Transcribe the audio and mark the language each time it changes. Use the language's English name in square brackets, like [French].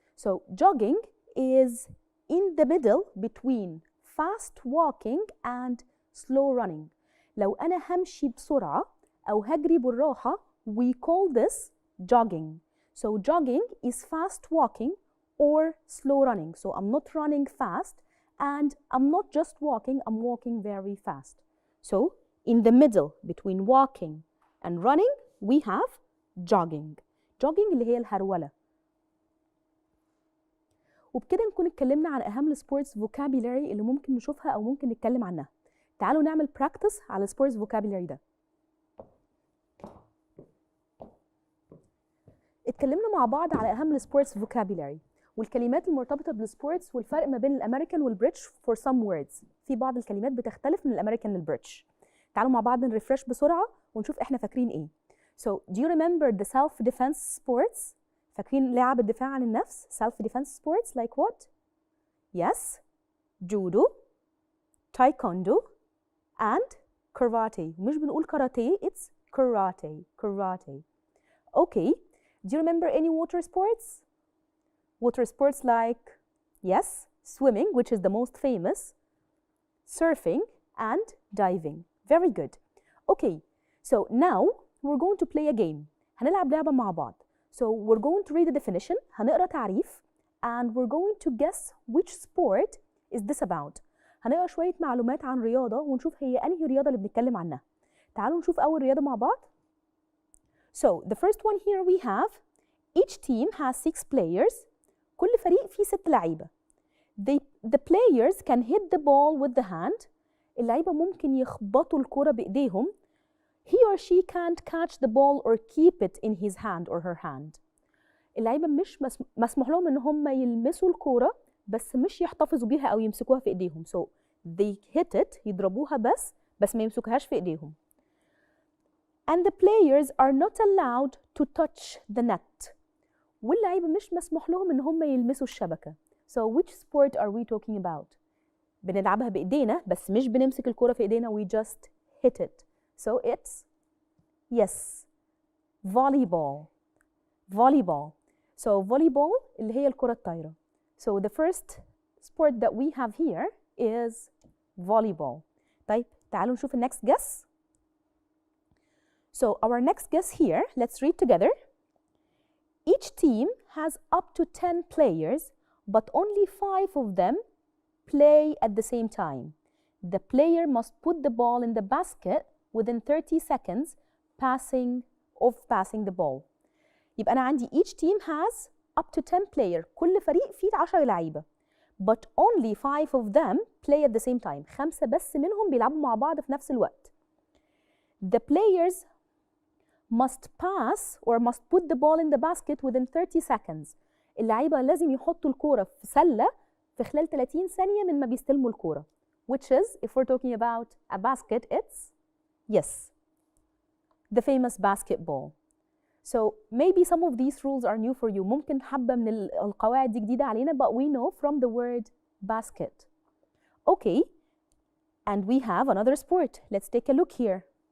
[English] So jogging is in the middle between fast walking and slow running. [Arabic] لو أنا همشي بسرعة أو هجري بالراحة, [English] we call this jogging. So jogging is fast walking or slow running. So I'm not running fast and I'm not just walking, I'm walking very fast. So in the middle between walking and running, we have jogging. [Arabic] jogging اللي هي الهرولة. وبكده نكون اتكلمنا عن أهم السبورتس vocabulary اللي ممكن نشوفها أو ممكن نتكلم عنها. تعالوا نعمل practice على السبورتس vocabulary ده. اتكلمنا مع بعض على أهم السبورتس vocabulary والكلمات المرتبطة بالسبورتس والفرق ما بين الأمريكان والبريتش [English] for some words. [Arabic] في بعض الكلمات بتختلف من الأمريكان للبريتش. تعالوا مع بعض نرفرش بسرعة ونشوف احنا فاكرين ايه. [English] So do you remember the self-defense sports? [Arabic] فاكرين لعب الدفاع عن النفس؟ [English] self-defense sports like what? Yes, judo, taekwondo, and karate. مش بنقول karate, it's karate, karate. Okay, do you remember any water sports? Water sports like, yes, swimming, which is the most famous, surfing, and diving. Very good. Okay, so now we're going to play a game. [Arabic] هنلعب لعبة مع بعض. [English] So we're going to read the definition. [Arabic] هنقرا تعريف [English] and we're going to guess which sport is this about. [Arabic] هنقرا شوية معلومات عن رياضة ونشوف هي أنهي رياضة اللي بنتكلم عنها. تعالوا نشوف أول رياضة مع بعض. [English] So the first one here we have each team has 6 players. [Arabic] كل فريق فيه 6 لعيبة. [English] The players can hit the ball with the hand. [Arabic] اللعيبة ممكن يخبطوا الكرة بإيديهم. [English] He or she can't catch the ball or keep it in his hand or her hand. [Arabic] اللعيبة مش مسموح لهم إن هم يلمسوا الكرة بس مش يحتفظوا بيها أو يمسكوها في إيديهم. [English] So they hit it [Arabic] يضربوها بس ما يمسكوهاش في إيديهم. [English] And the players are not allowed to touch the net. [Arabic] واللعيبة مش مسموح لهم إن هم يلمسوا الشبكة. [English] So which sport are we talking about? [Arabic] بنلعبها بإيدينا بس مش بنمسك الكرة في إيدينا. [English] We just hit it. So it's yes, volleyball. Volleyball. [Arabic] So volleyball اللي هي الكرة الطايرة. [English] So the first sport that we have here is volleyball. [Arabic] طيب تعالوا نشوف [English] the next guess. So our next guess here, let's read together. Each team has up to 10 players, but only 5 of them play at the same time. The player must put the ball in the basket within 30 seconds passing the ball. [Arabic] يبقى أنا عندي [English] each team has up to 10 player. [Arabic] كل فريق فيه 10 لعيبة. [English] But only 5 of them play at the same time. [Arabic] 5 بس منهم بيلعبوا مع بعض في نفس الوقت. [English] The players must pass or must put the ball in the basket within 30 seconds. [Arabic] اللعيبة لازم يحطوا الكورة في سلة في خلال 30 ثانية من ما بيستلموا الكورة. [English] Which is, if we're talking about a basket, it's, yes, the famous basketball. So maybe some of these rules are new for you. [Arabic] ممكن حبة من القواعد دي جديدة علينا, [English] but we know from the word basket. Okay, and we have another sport. Let's take a look here.